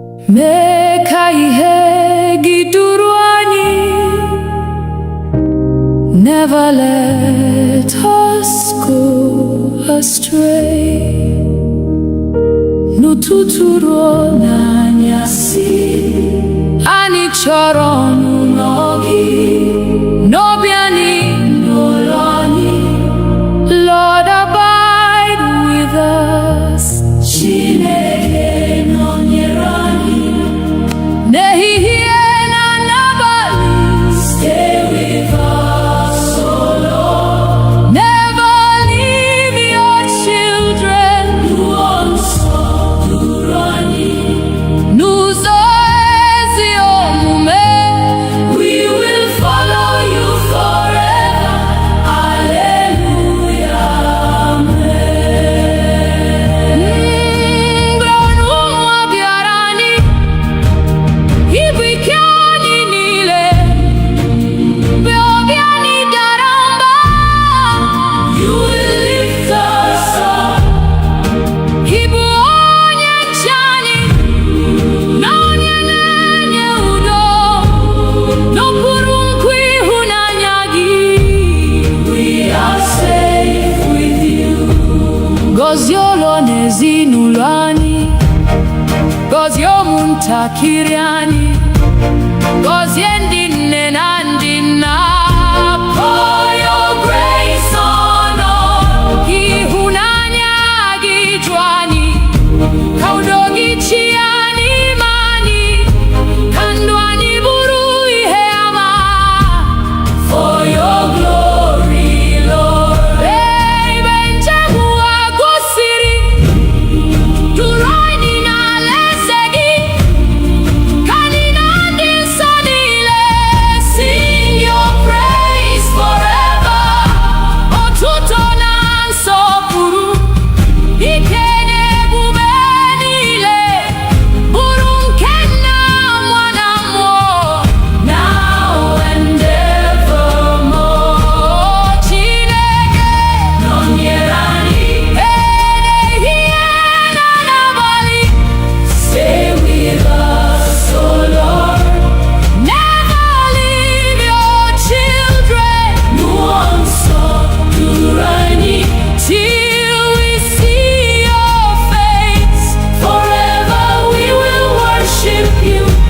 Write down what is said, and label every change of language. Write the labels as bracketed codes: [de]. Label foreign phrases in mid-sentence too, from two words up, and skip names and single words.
[ig] mee ka ihe gị duru anyị. [en] Never let us go astray. [ig] N'ụtụtụ ruo n'anyasị, anyị chọrọ ọnụnọ gị. N'obi anyị, n'ụlọ anyị, [en] Lord, abide with us. [ig] Chineke nọnyere anyị n'ehihie na n'abalị. [en] Stay with us, oh Lord. Never leave your children. [ig] Nonstop duru anyị n'ụzọ ezi omume. [en] We will follow you forever. Hallelujah, amen. [ig] Mgbe ụmụ bịara anyị, ibu ike anyị niile. Mgbe obi anyị dara mba, [en] you will lift us up. [ig] Ibu onye nche anyị na onye na-enye udo. N'okpuru nkwa ịhụnanya gị, [en] we are safe with you. [ig] Gọzie ụlọ na ezinụlọ anyị, gọzie ụmụntakịrị anyị, gọzie ndị nne na ndị nna. [en] Pour your grace on us. [ig] Ịhụnanya gị ju anyị, ka udo gị chịa n'ime anyị, ka ndụ anyị bụrụ ihe ama. [en] For your glory, Lord. [ig] Ebe njem ụwa gosiri, duru anyị n'alaeze gị, ka anyị na ndị nsọ niile [en] sing your praise forever. [ig] Otuto na nsọpụrụ, ike na ebube niile, bụrụ nke Nna, Nwa na Mmụọ, [en] now and evermore. [ig] Chineke nọnyere anyị ehihie na n'abalị. [en] Stay with us, oh Lord. Never leave your children. Nonstop [ig] duru anyị [en] till we see your face. Forever we will worship you.